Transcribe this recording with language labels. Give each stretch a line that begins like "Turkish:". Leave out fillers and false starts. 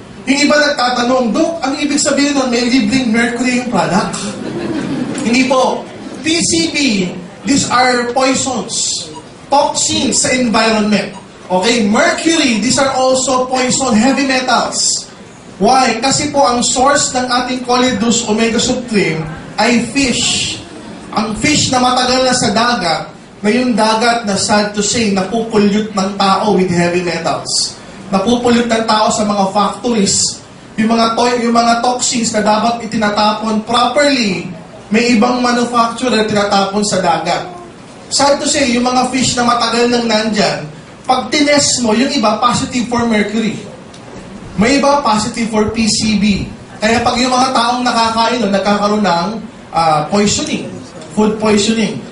Filipino: Yung iba nagtatanong, Dok, ang ibig sabihin nun, may libreng mercury yung product? Hindi po.
English: PCB, these are poisons, toxins
Filipino: sa environment.
English: Okay, mercury, these are also poison, heavy metals. Why?
Filipino: Kasi po ang source ng ating Colidus Omega Supreme ay fish. Ang fish na matagal na sa dagat, na yung dagat na
English: sad to say,
Filipino: napupulyot ng tao
English: with heavy metals.
Filipino: Napupulyot ng tao sa mga factories. Yung mga toxins na dapat itinatapon properly, may ibang manufacturer tinatapon sa dagat.
English: Sad to say,
Filipino: yung mga fish na matagal nang nandyan, pag tinest mo, yung iba
English: positive for mercury.
Filipino: May iba
English: positive for PCB.
Filipino: Kaya pag yung mga taong nakakain nun, nagkakaroon ng poisoning, food poisoning.